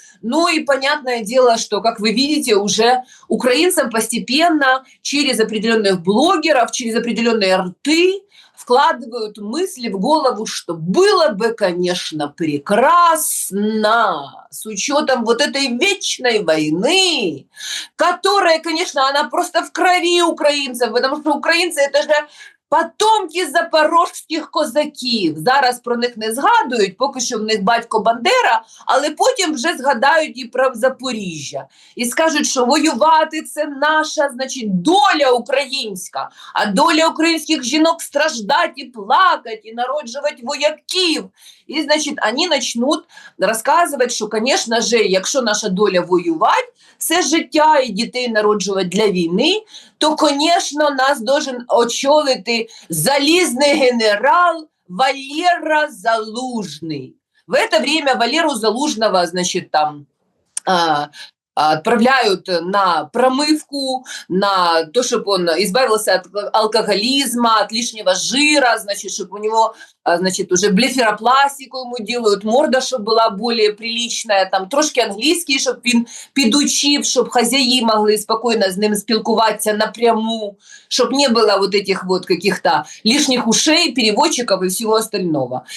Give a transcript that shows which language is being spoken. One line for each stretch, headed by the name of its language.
Russian: Ну и понятное дело, что, как вы видите, уже украинцам постепенно через определенных блогеров, через определенные рты вкладывают мысли в голову, что было бы, конечно, прекрасно с учетом вот этой вечной войны, которая, конечно, она просто в крови украинцев, потому что украинцы – это же потомки
Ukrainian: запорожських козаків. Зараз про них не згадують, поки що в них батько Бандера, але потім вже згадають і про Запоріжжя. І скажуть, що воювати – це наша, значить, доля українська. А доля українських жінок – страждати і плакати, і народжувати вояків. І, значить, вони почнуть розказувати, що, звісно ж, якщо наша доля воювати, все життя і дітей народжувати для війни, то, звісно, нас должен очолити залізний генерал Валера Залужный.
Russian: В это время Валеру Залужного, значит, там отправляют на промывку, на то, чтобы он избавился от алкоголизма, от лишнего жира, значит, чтобы у него, значит, уже блеферопластику ему делают, морда, чтобы была более приличная, там
Ukrainian: трошки англійський, щоб він підучив, щоб хазяї могли спокойно з ним спілкуватися напряму,
Russian: щоб не было вот этих вот каких-то лишних ушей, переводчиков и всего остального.